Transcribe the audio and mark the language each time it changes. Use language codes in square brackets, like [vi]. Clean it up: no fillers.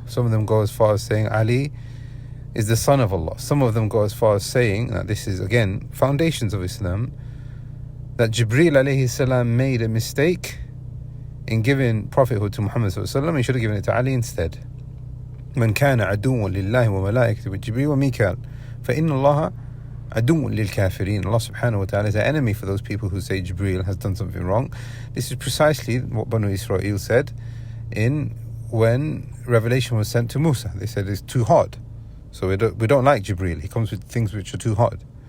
[en] Some of them go as far as saying Ali is the son of Allah. Some of them go as far as saying that this is, again, foundations of Islam, that Jibreel alayhi salam made a mistake in giving prophethood to Muhammad sallallahu alaihi wasallam. He should have given it to Ali instead. [ar] من كان عدوا لله وملائكته وجبريل وميكال فإن الله عدو للكافرين. [en] Allah subhanahu wa ta'ala is an enemy for those people who say Jibreel has done something wrong. This is precisely what Banu Israel said when revelation was sent to Musa. They said it's too hard, so we don't like Jibreel. He comes with things which are too hard.